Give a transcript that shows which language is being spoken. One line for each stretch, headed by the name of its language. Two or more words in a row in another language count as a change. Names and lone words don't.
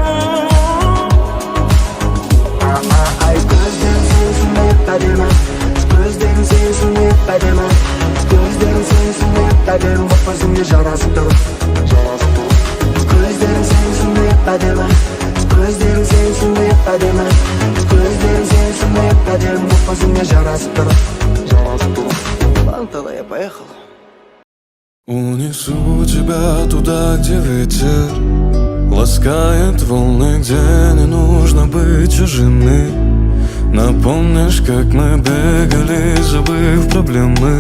Kazakh: Көздерің сенің сондай әдемі, көздерің сенің сондай әдемі, көздерің сенің сондай әдемі боп өзіңе жарасып тұр. Көздерің сенің сондай әдемі, көздерің сенің сондай әдемі, көздерің сенің сондай әдемі боп өзіңе жарасып тұр.
Russian: Ладно, тогда я поехал. Унесу тебя туда, где ветер ласкает волны, где не нужно быть чужими. Напомнишь, как мы бегали, забыв проблемы.